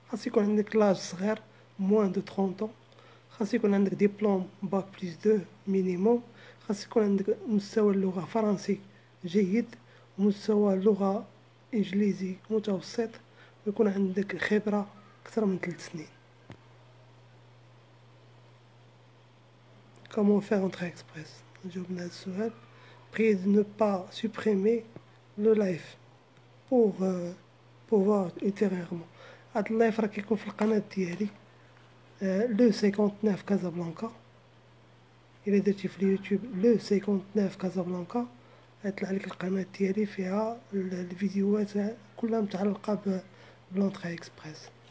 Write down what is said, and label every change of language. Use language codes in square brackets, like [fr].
[ar] خاص يكون عندك لاج صغير موان دو 30 ans، خاص يكون عندك ديبلوم باك بليس 2 مينيموم، خاص يكون عندك مستوى اللغة فرنسي جيد، ومستوى اللغة إنجليزي متوسط، ويكون عندك خبرة أكثر من 3 سنين. [fr] Comment faire un trait express؟ [ar] جاوبنا هاد السؤال. [fr] Priez de ne pas supprimer le live pour voir ultérieurement. [ar] هاد اللايف راه كيكون في القناة ديالي لو 59 كازابلانكا. إلا درتي في اليوتيوب لو 59 كازابلانكا غيطلع لك القناة ديالي فيها الفيديوهات كلها متعلقة بلونطري اكسبريس.